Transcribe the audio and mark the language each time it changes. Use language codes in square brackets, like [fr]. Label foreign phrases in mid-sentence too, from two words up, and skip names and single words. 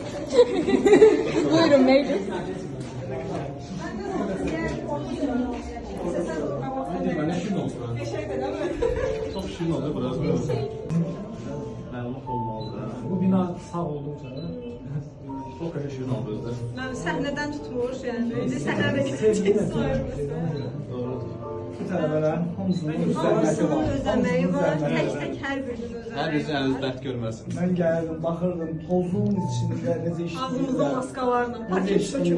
[az] Buyurun meclis. [tr] Ben ne şirin olsun. Çok şirin oluyor burası. [az] Məlumat olmalı da. [tr] Bu bina sağ oldukça çok öyle Şirin oldu. [az] Ben səhnədən tutmuş, yəni. İndi səhnədə gedəcək Doğrudur. Bu tələbələrin hamısının öz zəhməti Hamısının var. öz əməyi var, Hamısının zəhməti var. tək-tək hər birinin öz Hər əməyi birisi var. əliniz dərd görməsin. Mən gəldim, baxırdım, tozun içində necə Ağzımızda işləyirlər. maskalarla, Necə paket sökülür